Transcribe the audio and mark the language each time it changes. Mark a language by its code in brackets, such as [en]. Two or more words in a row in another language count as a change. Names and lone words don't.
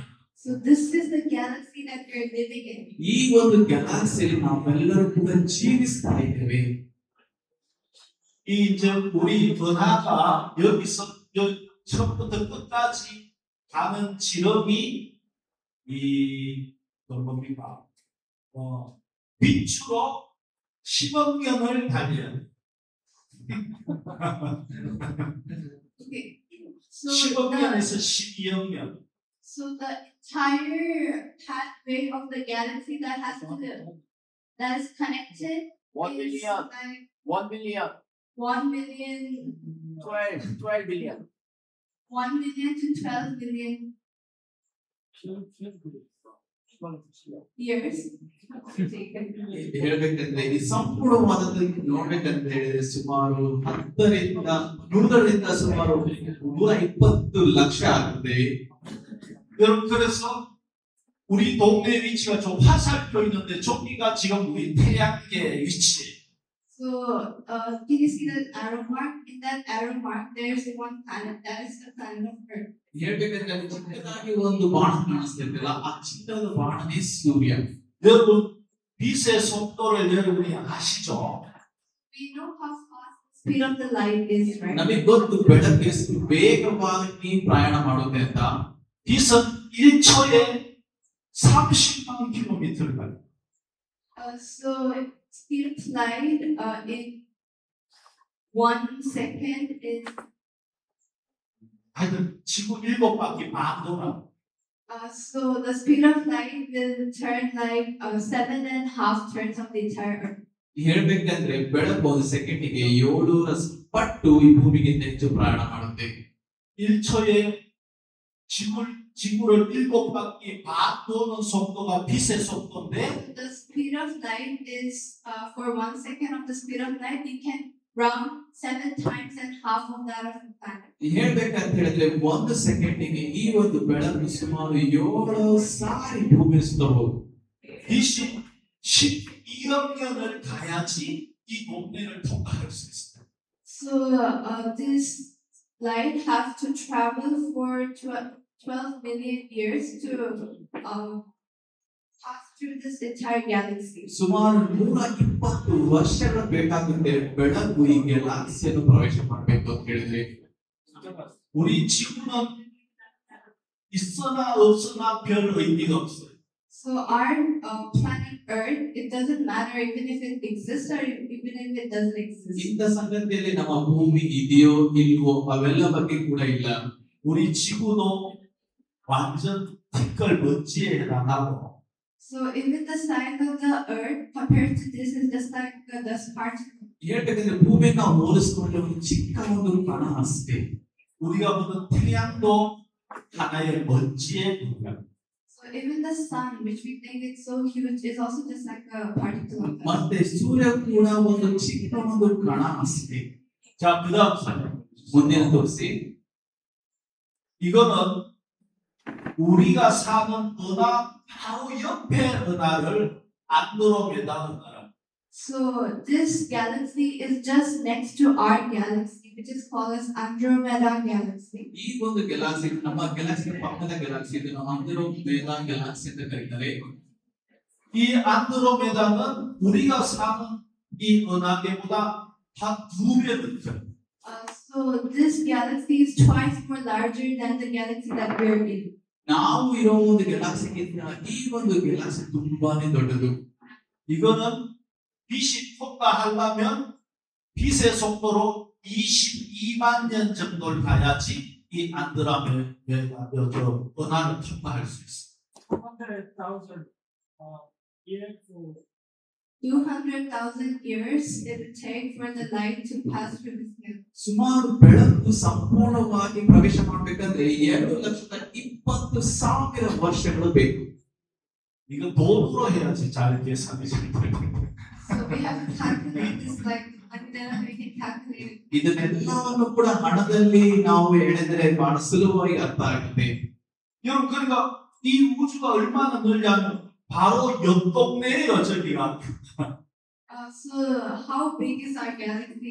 [en] So this is the galaxy that we are living in. [kn] ಈ ಒಂದು ಗ್ಯಾಲಕ್ಸಿಯಲ್ಲಿ ನಾವೆಲ್ಲರೂ ಕೂಡ ಜೀವಿಸ್ತಾ ಇದ್ದೇವೆ. [ko] 이 이제 우리 은하가 여기서 처음부터 끝까지 가는 지름이 이 뭡니까? 빛으로 10억 년을 달려요. [en] Okay. So [ko] 10억 년에서 12억 년. [en] so the entire pathway of the galaxy that is connected 1 is billion, like 1 billion, 1 million 12 billion. 1 million to 12 billion years. [kn] ಹೇಳ್ಬೇಕಂದ್ರೆ ಈ ಸಂಪೂರ್ಣವಾದದ್ದು ನೋಡ್ಬೇಕಂತ ಹೇಳಿದ್ರೆ ಸುಮಾರು 10ರಿಂದ 100ರಿಂದ ಸುಮಾರು 120 ಲಕ್ಷ ಆಗುತ್ತೆ. [ko] 여러분 그래서 우리 동네 위치가 좀 화살표 있는데 저기가 지금 우리 태양계 위치. [en] So, can you see that arrow mark? In that arrow mark, there's one planet. That is the planet of Earth. [kn] ಹೇಳ್ಬೇಕಂದ್ರೆ ಅಲ್ಲಿ ಚಿಕ್ಕದಾಗಿ ಒಂದು ಬಾಣ ಕಾಣಿಸ್ತಿರ್ತಲ್ಲ ಆ ಚಿಕ್ಕದ ಬಾಣನೇ ಸೂರ್ಯ. [ko] 여러분 빛의 속도를 여러분이 아시죠? [en] We know how fast the speed of the light is, right? [kn] ನಮಗೆ ಗೊತ್ತು ಬೆಳಕು ಎಷ್ಟು ವೇಗವಾಗಿ ಪ್ರಯಾಣ ಮಾಡುತ್ತೆ ಅಂತ. [ko] 빛은 1초에 30만 킬로미터를 가요. [en] So, speed of light in 1 second is [ko] 하여튼 지구 7바퀴 반 돌아. [en] so the speed of light will turn like 7.5 turns of the entire Earth. [kn] ಹೇಳ್ಬೇಕಂದ್ರೆ ಬೆಳಕು ಒಂದು ಸೆಕೆಂಡಿಗೆ 700 ಪಟ್ಟು ಈ ಭೂಮಿಗಿಂತ ಹೆಚ್ಚು ಪ್ರಯಾಣ ಮಾಡುತ್ತೆ. [ko] 1초에 지구를 7바퀴 반 도는 속도가 빛의 속도인데 [en] The speed of light is for 1 second of the speed of light, you can round 7 times and half of that of the planet. [kn] ಹೇಳ್ಬೇಕಂತ ಹೇಳಿದ್ರೆ ಒಂದು ಸೆಕೆಂಡಿಗೆ ಈ ಒಂದು ಬೆಳಕು ಸುಮಾರು 7 ಸಾರಿ ಭೂಮಿ ಸುತ್ತಬಹುದು. [ko] 빛이 12억 년을 가야지 이 동네를 통과할 수 있어요. [en] So this light have to travel for 12 million years to pass through this entire galaxy. [kn] ಸುಮಾರು 120 ವರ್ಷಗಳು ಬೇಕಾಗುತ್ತೆ ಬೆಳಕು ಈ ಗ್ಯಾಲಕ್ಸಿಯನ್ನು ಪ್ರವೇಶ ಮಾಡಬೇಕು ಅಂತ ಹೇಳಿದ್ರೆ. [ko] 우리 지구는 있으나 없으나 별 의미가 없어요. [en] So our planet Earth, it doesn't matter even if it exists or even if it doesn't exist. [kn] ಇಂಥ ಸಂಗತಿಯಲ್ಲಿ ನಮ್ಮ ಭೂಮಿ ಇದೆಯೋ ಇಲ್ವೋ ಅವೆಲ್ಲ ಬಗ್ಗೆ ಕೂಡ ಇಲ್ಲ. [ko] 우리 지구도 완전 티끌 먼지에 해당하고 [en] So even the size of the Earth compared to this is just like the dust particle. [kn] ಹೇಳ್ಬೇಕಂದ್ರೆ ಭೂಮಿನ ಹೋಲಿಸ್ಕೊಂಡ್ರೆ ಒಂದು ಚಿಕ್ಕ ಒಂದು ಕಣ ಅಷ್ಟೇ. [ko] 우리가 보는 태양도 하나의 먼지의 분량. [en] So even the sun, which we think is so huge, is also just like a particle of dust. [kn] ಮತ್ತೆ ಸೂರ್ಯ ಕೂಡ ಒಂದು ಚಿಕ್ಕ ಒಂದು ಕಣ ಅಷ್ಟೇ. [ko] 자, 그다음 사진. [kn] ಮುಂದಿನ ತೋರಿಸಿ. [ko] 이거는 우리가 사는 은하 바로 옆에 은하를 안드로메다 은하라. [en] So this galaxy is just next to our galaxy, which is called as Andromeda galaxy. [kn] ಈ ಒಂದು ಗ್ಯಾಲಕ್ಸಿ ನಮ್ಮ ಗ್ಯಾಲಕ್ಸಿ ಪಕ್ಕದ ಗ್ಯಾಲಕ್ಸಿ ಇದನ್ನು ಅಂದ್ರೋಮೇಡಾ ಗ್ಯಾಲಕ್ಸಿ ಅಂತ ಕರೀತಾರೆ. [ko] 이 안드로메다는 우리가 사는 이 은하계보다 한 2배 커요. [en] So this galaxy is twice more larger than the galaxy that we're in. [kn] ನಾವು ಇರೋ ಒಂದು ಗ್ಯಾಲಕ್ಸಿಗಿಂತ ಈ ಒಂದು ಗ್ಯಾಲಕ್ಸಿ ತುಂಬಾನೇ ದೊಡ್ಡದು. [ko] 이거는 빛이 통과하려면 빛의 속도로 22만 년 정도를 가야지 이 안드로메다 은하를 통과할 수 있어요. [en] 200,000 years to 200,000 years it would take for the light to pass through this galaxy. [kn] ಸುಮಾರು ಬೆಳಕು ಸಂಪೂರ್ಣವಾಗಿ ಪ್ರವೇಶ ಮಾಡಬೇಕಂದ್ರೆ 2,20,000 ವರ್ಷಗಳು ಬೇಕು. [ko] 이거 돈으로 해야지 잘 계산이 잘 돼요. [en] So we have to calculate this like, and then we can calculate it. [kn] ಇದನ್ನೆಲ್ಲವನ್ನು ಕೂಡ ಹಣದಲ್ಲಿ ನಾವು ಹೇಳಿದ್ರೆ ಬಹಳ ಸುಲಭವಾಗಿ ಅರ್ಥ ಆಗುತ್ತೆ. [ko] 여러분 그러니까 이 우주가 얼마나 넓냐면 바로 옆 동네예요 저기가. [en] So how big is our galaxy?